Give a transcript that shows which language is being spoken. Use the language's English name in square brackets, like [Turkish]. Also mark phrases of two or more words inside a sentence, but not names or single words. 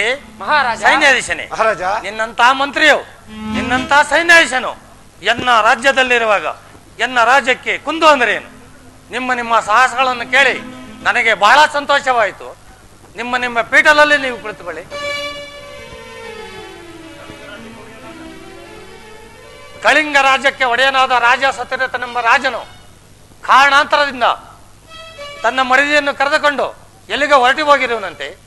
[Kannada] ಮಹಾರಾಜ ಸೈನ್ಯಾಧೀಶನೇ ಮಹಾರಾಜ ನಿನ್ನಂತ ಮಂತ್ರಿಯು ನಿನ್ನಂತ ಸೈನ್ಯಾಧೀಶನು ಎನ್ನ ರಾಜ್ಯದಲ್ಲಿರುವಾಗ ಎನ್ನ ರಾಜ್ಯಕ್ಕೆ ಕುಂದು ಅಂದ್ರೆ ಏನು? ನಿಮ್ಮ ಸಾಹಸಗಳನ್ನು ಕೇಳಿ ನನಗೆ ಬಹಳ ಸಂತೋಷವಾಯಿತು. ನಿಮ್ಮ ಪೀಠದಲ್ಲಿ ನೀವು ಕುಳಿತುಕೊಳ್ಳಿ. ಕಳಿಂಗ ರಾಜ್ಯಕ್ಕೆ ಒಡೆಯನಾದ ರಾಜ ಸತ್ಯರಥನೆಂಬ ರಾಜನು ಕಾರಣಾಂತರದಿಂದ ತನ್ನ ಮಡದಿಯನ್ನು ಕರೆದುಕೊಂಡು ಎಲ್ಲಿಗೆ ಹೊರಟಿ ಹೋಗಿರುವನಂತೆ.